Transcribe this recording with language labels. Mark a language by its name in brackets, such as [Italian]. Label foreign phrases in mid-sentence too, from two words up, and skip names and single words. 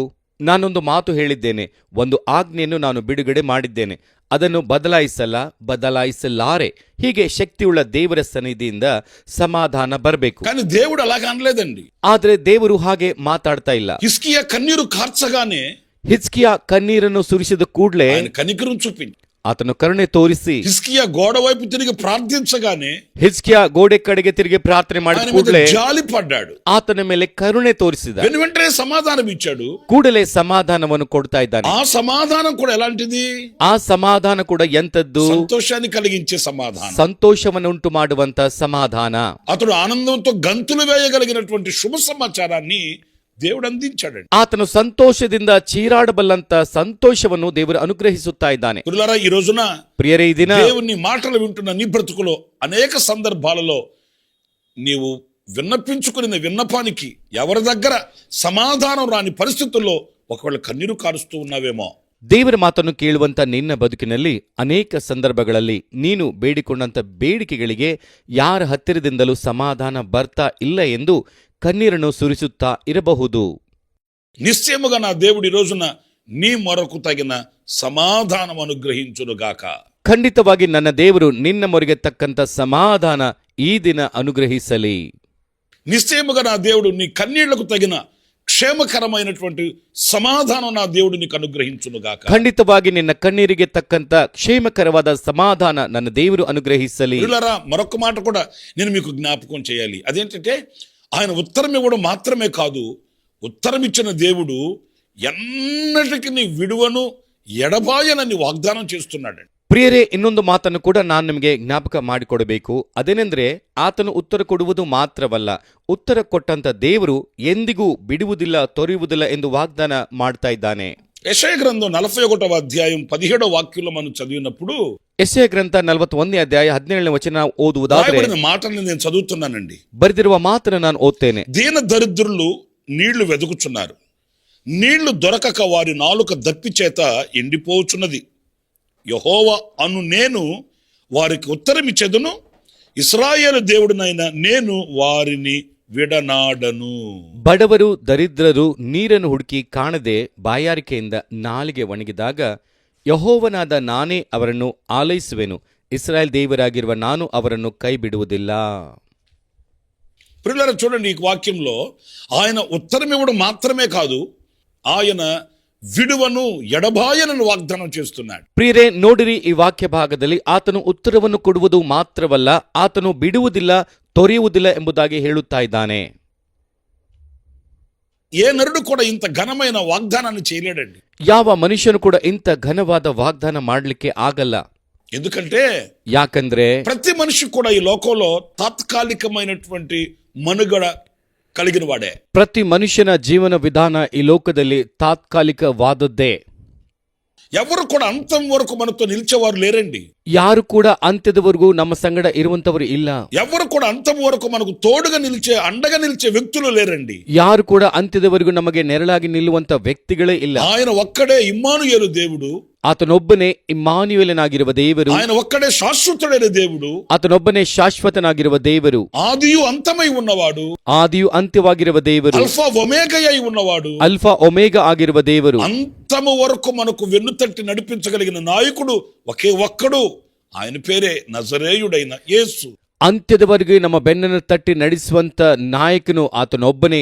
[Kannada] ನಾನೊಂದು ಮಾತು ಹೇಳಿದ್ದೇನೆ, ಒಂದು ಆಜ್ಞೆಯನ್ನು ನಾನು ಬಿಡುಗಡೆ ಮಾಡಿದ್ದೇನೆ, ಅದನ್ನು ಬದಲಾಯಿಸಲಾರೆ. ಹೀಗೆ ಶಕ್ತಿಯುಳ್ಳ ದೇವರ ಸನ್ನಿಧಿಯಿಂದ ಸಮಾಧಾನ ಬರಬೇಕು. [Telugu] కానీ దేవుడు అలాగ అనలేదండి. [Kannada] ಆದ್ರೆ ದೇವರು ಹಾಗೆ ಮಾತಾಡ್ತಾ ಇಲ್ಲ. [Telugu] హిజ్కియా కన్నీరు కార్చగానే [Kannada] ಹಿಜ್ಕೀಯ ಕಣ್ಣೀರನ್ನು ಸುರಿಸಿದ ಕೂಡಲೇ [Telugu] ఆయన కనికరం చూపింది. [Kannada] ಆತನು ಕರುಣೆ ತೋರಿಸಿ [Telugu] హిజ్కియా గోడ వైపు తిరిగి ప్రార్థించగానే [Kannada] ಹಿಜ್ಕೀಯ ಗೋಡೆ ಕಡೆಗೆ ತಿರುಗಿ ಪ್ರಾರ್ಥನೆ ಮಾಡಿದ [Telugu] ఆయన [Kannada] ಕೂಡಲೇ [Telugu] మీద జాలి పడ్డాడు, [Kannada] ಆತನ ಮೇಲೆ ಕರುಣೆ ತೋರಿಸಿದ. [Telugu] వెంటనే సమాధానం ఇచ్చాడు. [Kannada] ಕೂಡಲೇ ಸಮಾಧಾನವನ್ನು ಕೊಡ್ತಾ ಇದ್ದಾನೆ. [Telugu] ఆ సమాధానం కూడా ఎలాంటిది? [Kannada] ಆ ಸಮಾಧಾನ ಕೂಡ ಎಂತದ್ದು? [Telugu] సంతోషాన్ని కలిగించే సమాధానం, [Kannada] ಸಂತೋಷವನ್ನು ಉಂಟು ಮಾಡುವಂತ ಸಮಾಧಾನ. [Telugu] అతడు ఆనందంతో గంతులు వేయగలిగినటువంటి శుభ సమాచారాన్ని దేవుడు అందించాడండి. [Kannada] ಆತನು ಸಂತೋಷದಿಂದ ಚೀರಾಡಬಲ್ಲಂತ ಸಂತೋಷವನ್ನು ದೇವರು ಅನುಗ್ರಹಿಸುತ್ತಾ ಇದ್ದಾನೆ. [Telugu] పిల్లలారా, ఈ రోజున [Kannada] ಪ್ರಿಯರೇ, ಈ ದಿನ [Telugu] దేవుని మాటలు వింటున్న నీ బ్రతుకులో అనేక సందర్భాలలో నీవు విన్నపించుకున్న విన్నపానికి ఎవరి దగ్గర సమాధానం రాని పరిస్థితుల్లో ఒకవేళ కన్నీరు కారుస్తూ ఉన్నావేమో. [Kannada] ದೇವರ ಮಾತನ್ನು ಕೇಳುವಂತ ನಿನ್ನ ಬದುಕಿನಲ್ಲಿ ಅನೇಕ ಸಂದರ್ಭಗಳಲ್ಲಿ ನೀನು ಬೇಡಿಕೊಂಡಂತ ಬೇಡಿಕೆಗಳಿಗೆ ಯಾರ ಹತ್ತಿರದಿಂದಲೂ ಸಮಾಧಾನ ಬರ್ತಾ ಇಲ್ಲ ಎಂದು ಕಣ್ಣೀರನ್ನು ಸುರಿಸುತ್ತಾ ಇರಬಹುದು. [Telugu] నిశ్చయముగా నా దేవుడు ఈ రోజున నీ మొరకు తగిన సమాధానం అనుగ్రహించునుగాక. [Kannada] ಖಂಡಿತವಾಗಿ ನನ್ನ ದೇವರು ನಿನ್ನ ಮೊರೆಗೆ ತಕ್ಕಂತ ಸಮಾಧಾನ ಈ ದಿನ ಅನುಗ್ರಹಿಸಲಿ. [Telugu] నిశ్చయముగా నా దేవుడు నీ కన్నీళ్లకు తగిన క్షేమకరమైనటువంటి సమాధానం నా దేవుడు నీకు అనుగ్రహించునుగాక. [Kannada] ಖಂಡಿತವಾಗಿ ನಿನ್ನ ಕಣ್ಣೀರಿಗೆ ತಕ್ಕಂತ ಕ್ಷೇಮಕರವಾದ ಸಮಾಧಾನ ನನ್ನ ದೇವರು ಅನುಗ್ರಹಿಸಲಿ. [Telugu] పిల్లలారా, మరొక మాట కూడా నేను మీకు జ్ఞాపకం చేయాలి. అదేంటంటే ఆయన ఉత్తరం ఇవ్వడం మాత్రమే కాదు, ఉత్తరం ఇచ్చిన దేవుడు ఎన్నటికి నీ విడువను ఎడబాయనని వాగ్దానం చేస్తున్నాడు. [Kannada] ಪ್ರಿಯರೇ, ಇನ್ನೊಂದು ಮಾತನ್ನು ಕೂಡ ನಾನು ನಿಮಗೆ ಜ್ಞಾಪಕ ಮಾಡಿಕೊಡಬೇಕು. ಅದೇನೆಂದ್ರೆ, ಆತನು ಉತ್ತರ ಕೊಡುವುದು ಮಾತ್ರವಲ್ಲ, ಉತ್ತರ ಕೊಟ್ಟಂತ ದೇವರು ಎಂದಿಗೂ ಬಿಡುವುದಿಲ್ಲ, ತೊರೆಯುವುದಿಲ್ಲ ಎಂದು ವಾಗ್ದಾನ ಮಾಡ್ತಾ ಇದ್ದಾನೆ. [Telugu] యెషయా గ్రంథం 41వ అధ్యాయం 17వ వాక్యంలో మనం చదివినప్పుడు [Kannada] ಯೆಶಾಯ ಗ್ರಂಥ 41ನೇ ಅಧ್ಯಾಯ 17ನೇ ವಚನ ಓದುವುದಾದರೆ [Telugu] రాయబడిన మాటల్ని నేను చదువుతున్నానండి. [Kannada] ಬರೆದಿರುವ ಮಾತನ್ನು ನಾನು ಓದ್ತೇನೆ. [Telugu] దీన దరిద్రులు నీళ్లు వెదుకుచున్నారు, నీళ్లు దొరకక వారి నాలుక దప్పి చేత ఎండిపోచున్నది. యెహోవా అను నేను వారికి ఉత్తరమిచ్చెదను, ఇశ్రాయేలు దేవుడినైన నేను వారిని ವಿಡನಾಡನು. [Kannada] ಬಡವರು ದರಿದ್ರರು ನೀರನ್ನು ಹುಡುಕಿ ಕಾಣದೆ ಬಾಯಾರಿಕೆಯಿಂದ ನಾಲಿಗೆ ಒಣಗಿದಾಗ ಯೆಹೋವನಾದ ನಾನೇ ಅವರನ್ನು ಆಲೈಸುವೆನು, ಇಸ್ರಾಯೇಲ್ ದೇವರಾಗಿರುವ ನಾನು ಅವರನ್ನು ಕೈ ಬಿಡುವುದಿಲ್ಲ. [Telugu] ప్రియులారా, చూడండి, ఈ వాక్యంలో ఆయన ఉత్తరం ఇవ్వడం మాత్రమే కాదు, ఆయన విడువను ఎడబాయనను వాగ్దానం చేస్తున్నాడు. [Kannada] ಪ್ರಿಯರೇ, ನೋಡಿರಿ, ಈ ವಾಕ್ಯ ಭಾಗದಲ್ಲಿ ಆತನು ಉತ್ತರವನ್ನು ಕೊಡುವುದು ಮಾತ್ರವಲ್ಲ, ಆತನು ಬಿಡುವುದಿಲ್ಲ, ತೊರೆಯುವುದಿಲ್ಲ ಎಂಬುದಾಗಿ ಹೇಳುತ್ತಾ ಇದ್ದಾನೆ. [Telugu] ఏ నరుడు కూడా ఇంత ఘనమైన వాగ్దానాన్ని చేయలేడండి. [Kannada] ಯಾವ ಮನುಷ್ಯನು ಕೂಡ ಇಂಥ ಘನವಾದ ವಾಗ್ದಾನ ಮಾಡಲಿಕ್ಕೆ ಆಗಲ್ಲ. [Telugu] ఎందుకంటే [Kannada] ಯಾಕಂದ್ರೆ [Telugu] ప్రతి మనిషి కూడా ఈ లోకంలో తాత్కాలికమైనటువంటి మనుగడ కలిగిన వాడే. [Kannada] ಪ್ರತಿ ಮನುಷ್ಯನ ಜೀವನ ವಿಧಾನ ಈ ಲೋಕದಲ್ಲಿ ತಾತ್ಕಾಲಿಕವಾದದ್ದೇ. [Telugu] ఎవరు కూడా అంతం వరకు మనతో నిలిచేవారు లేరండి. [Kannada] ಯಾರು ಕೂಡ ಅಂತ್ಯದವರೆಗೂ ನಮ್ಮ ಸಂಗಡ ಇರುವಂತವರು ಇಲ್ಲ. [Telugu] ఎవరు కూడా అంతం వరకు మనకు తోడుగా నిలిచే అండగా నిలిచే వ్యక్తులు లేరండి. [Kannada] ಯಾರು ಕೂಡ ಅಂತ್ಯದವರೆಗೂ ನಮಗೆ ನೆರಳಾಗಿ ನಿಲ್ಲುವಂತ ವ್ಯಕ್ತಿಗಳೇ ಇಲ್ಲ. [Telugu] ఆయన ఒక్కడే ఇమ్మానుయేలు దేవుడు. [Kannada] ಆತನೊಬ್ಬನೇ ಇಮ್ಮಾನುವೇಲನಾಗಿರುವ ದೇವರು. [Telugu] ఆయన ఒక్కడే శాశ్వతుడైన దేవుడు. [Kannada] ಆತನೊಬ್ಬನೇ ಶಾಶ್ವತನಾಗಿರುವ ದೇವರು. [Telugu] ఆదియు అంతమై ఉన్నవాడు. [Kannada] ಆದಿಯು ಅಂತ್ಯವಾಗಿರುವ ದೇವರು. [Telugu] అల్ఫా ఒమేగా అయి ఉన్నవాడు. [Kannada] ಅಲ್ಫಾ ಒಮೇಗಾ ಆಗಿರುವ ದೇವರು. [Telugu] అంతము వరకు మనకు వెన్నుతట్టి నడిపించగలిగిన నాయకుడు ఒకే ఒక్కడు. ఆయన పేరే నజరేయుడైన యేసు. [Kannada] ಅಂತ್ಯದವರೆಗೆ ನಮ್ಮ ಬೆನ್ನನ್ನು ತಟ್ಟಿ ನಡೆಸುವಂತ ನಾಯಕನು ಆತನೊಬ್ಬನೇ.